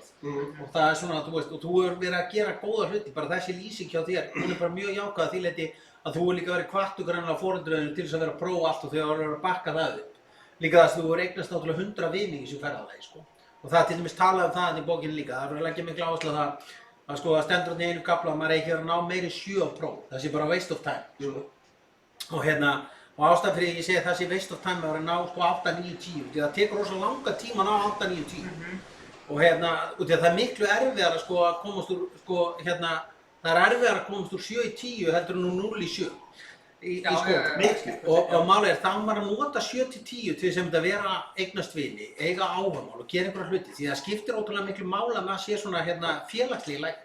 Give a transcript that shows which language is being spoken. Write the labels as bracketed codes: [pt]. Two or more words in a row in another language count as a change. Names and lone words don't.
[is] Og það er svona, þú veist, og þú hefur verið að gera góða hluti, bara þessi lýsing hjá þér, hún er bara mjög jákvæð að því leyti að þú hefur líka verið hvattur greinlega á foreldrunum til þess að vera að prófa allt og þau hafa verið að bakka það upp. Líka þess að þú hefur eignast náttúrulega 100 vini í þessu ferðalagi, sko. Og það er til dæmis talað það í bókinni líka, það er verið að leggja miklu áherslu á það að sko það stendur þarna í einu kafla að maður eigi að ná meiri 7 á próf, það sé bara [en] waste of time, [is] sko. Og ástæðan fyrir ég segi að það sé [en] waste of time [is] að vera að ná sko 8, 9, 10, því það tekur rosa langa tíma að ná 8, 9, 10. Og því að það er miklu erfiðara sko að komast úr, það er erfiðara að komast úr 7 í 10 heldur en úr 0 í 7 í skóla. Og málið er, þá maður að nota 7 til 10 til þess að vera eignast vini, eiga áhugamál og gera einhverja hluti, því það skiptir ótrúlega miklu máli að maður sé svona félagslegi læk.